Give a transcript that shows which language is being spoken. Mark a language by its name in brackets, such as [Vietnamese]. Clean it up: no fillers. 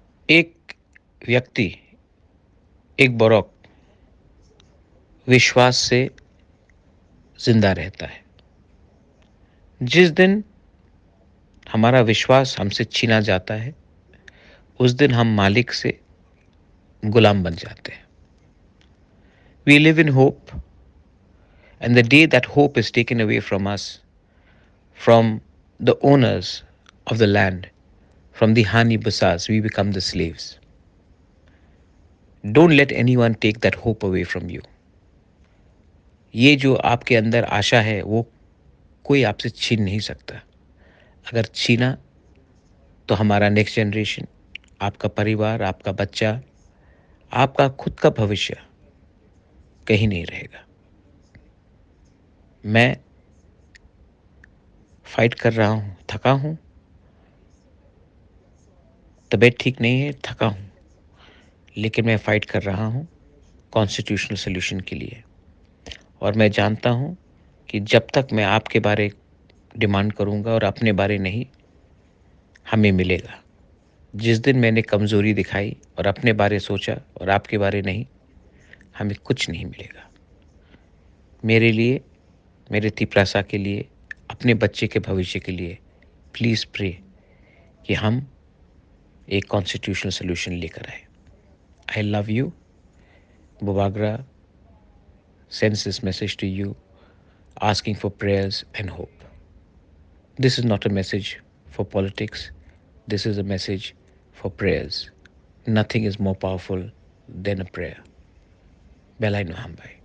[Hindi] एक व्यक्ति, एक बौरक विश्वास से ज़िंदा रहता है। जिस दिन हमारा विश्वास हमसे छीना जाता है, उस दिन हम मालिक से गुलाम बन जाते हैं। [English] We live in hope, and the day that hope is taken away from us, from the owners of the land, from the honey bazaars, we become the slaves. Don't let anyone take that hope away from you. [Hindi] ये जो आपके अंदर आशा है, वो कोई आपसे छीन नहीं सकता। अगर छीना तो हमारा नेक्स्ट जनरेशन, आपका परिवार, आपका बच्चा, आपका खुद का भविष्य कहीं नहीं रहेगा। मैं फाइट कर रहा हूँ, थका हूँ, तबीयत ठीक नहीं है, थका हूँ, लेकिन मैं फाइट कर रहा हूँ कॉन्स्टिट्यूशनल सॉल्यूशन के लिए। और मैं जानता हूँ कि जब तक मैं आपके बारे डिमांड करूँगा और अपने बारे नहीं, हमें मिलेगा। जिस दिन मैंने कमज़ोरी दिखाई और अपने बारे सोचा और आपके बारे नहीं, हमें कुछ नहीं मिलेगा। मेरे लिए, मेरे तिपरासा के लिए, अपने बच्चे के भविष्य के लिए प्लीज़ प्रे कि हम एक कॉन्स्टिट्यूशनल सॉल्यूशन लेकर आएँ। [English] I love you. Bobagra sends this message to you, asking for prayers and hope. This is not a message for politics. This is a message for prayers. Nothing is more powerful than a prayer. Belai Nohambay.